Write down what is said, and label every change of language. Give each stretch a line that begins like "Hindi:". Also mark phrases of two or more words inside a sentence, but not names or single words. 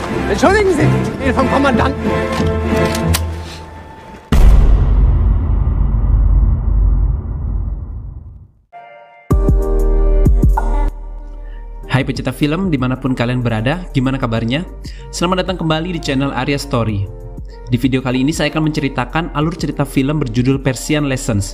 German: Entschuldigen Sie, ich bin vom Kommandanten.
Indonesian: Hai pecinta film dimanapun kalian berada, gimana kabarnya? Selamat datang kembali di channel Arya Story. Di video kali ini saya akan menceritakan alur cerita film berjudul Persian Lessons.